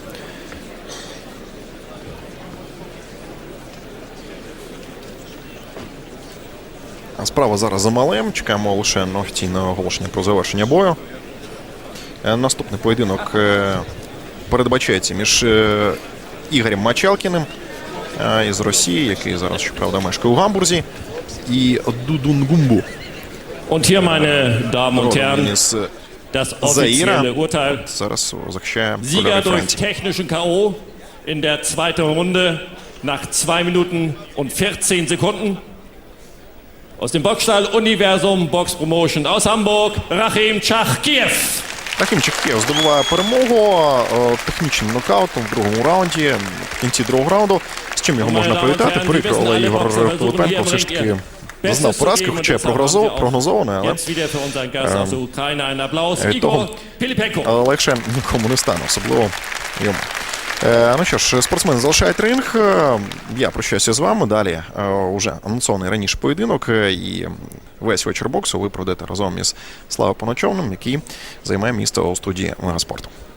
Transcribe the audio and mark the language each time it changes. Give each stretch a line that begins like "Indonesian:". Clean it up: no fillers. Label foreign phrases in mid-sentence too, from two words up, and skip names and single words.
Ukrainian: Справа зараз за малим. Чекаємо лише на офіційне оголошення про завершення бою. Наступний поєдинок передбачається між Ігорем Мачалкіним із Росії, який зараз, щоправда, мешкає у Гамбурзі, і Дудунгумбу.
German: Und hier, meine Damen und Herren,
Ukrainian: Із
German: das
Ukrainian: Заїра.
German: offizielle Urteil.
Ukrainian: Зараз захищає
German: Sieger
Ukrainian: кольори
German: durch
Ukrainian: Франції.
German: technischen K.O. in der zweiten Runde nach 2 Minuten und 14 Sekunden. Aus dem Boxstall Universum Box Promotion aus Hamburg, Rachim Chakiev.
Ukrainian: Рахім Чакієв здобуває перемогу технічним нокаутом в другому раунді, в кінці другого раунду. З чим його можна привітати? Прикро, але Ігор Пилипенко все ж таки зазнав поразки, хоча й прогнозований, але
German: Jetzt wieder für unseren Gast aus der Ukraine ein Applaus.
Ukrainian: від того
German: Igor Pilipenko.
Ukrainian: легше нікому не стане, особливо йому. Ну що ж, спортсмени залишають ринг. Я прощаюся з вами. Далі уже анонсований раніше поєдинок. І весь вечір боксу ви пройдете разом із Славою Паночовним, який займає місце у студії Мегаспорту.